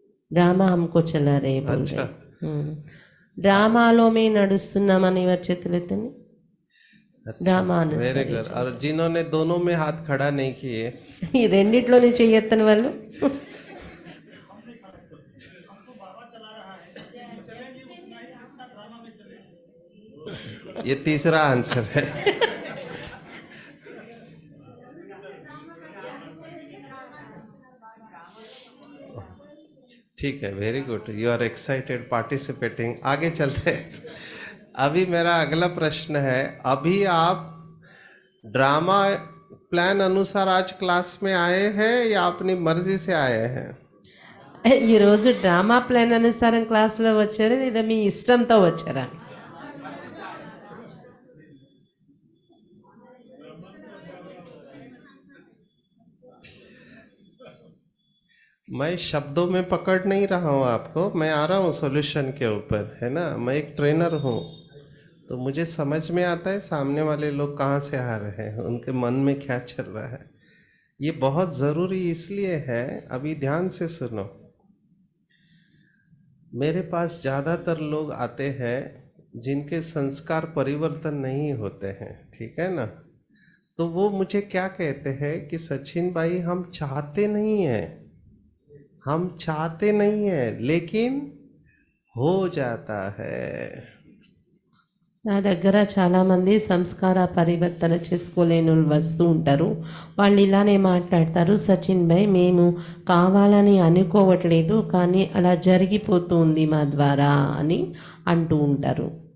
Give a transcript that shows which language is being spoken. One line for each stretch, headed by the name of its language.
Telugu: Drama
Hindi: హమ్కో చలా రే బోల్ రే.
Telugu: డ్రామాలో మేము నడుస్తున్నామని వాళ్ళ చేతులు ఎత్తండి. Drama
English: Very good.
Hindi: और जिन्होंने दोनों में हाथ खड़ा नहीं किए,
Telugu: ఈ రెండిట్లోనే చెయ్యొత్తని వాళ్ళు
Hindi: ये तीसरा आंसर है. ठीक है,
English: Very good, you are excited participating.
Hindi: आगे चलते हैं. अभी मेरा अगला प्रश्न है, अभी आप ड्रामा प्लान अनुसार आज क्लास में आए हैं या अपनी मर्जी से आए हैं?
Telugu: ఈరోజు డ్రామా ప్లాన్ అనుసారం క్లాస్లో వచ్చారా లేదా మీ ఇష్టంతో వచ్చారా?
Hindi: मैं शब्दों में पकड़ नहीं रहा हूँ आपको, मैं आ रहा हूँ सॉल्यूशन के ऊपर, है ना. मैं एक ट्रेनर हूँ, तो मुझे समझ में आता है सामने वाले लोग कहाँ से आ रहे हैं, उनके मन में क्या चल रहा है. ये बहुत ज़रूरी इसलिए है, अभी ध्यान से सुनो. मेरे पास ज़्यादातर लोग आते हैं जिनके संस्कार परिवर्तन नहीं होते हैं, ठीक है ना. तो वो मुझे क्या कहते हैं कि सचिन भाई हम चाहते नहीं हैं, हम चाहते नहीं हैं, लेकिन हो जाता है.
Telugu: నా దగ్గర చాలామంది సంస్కార పరివర్తన చేసుకోలేని వాళ్ళు వస్తూ ఉంటారు. వాళ్ళు ఇలానే మాట్లాడతారు, సచిన్ భాయ్ మేము కావాలని అనుకోవట్లేదు కానీ అలా జరిగిపోతుంది మా ద్వారా అని అంటూ ఉంటారు.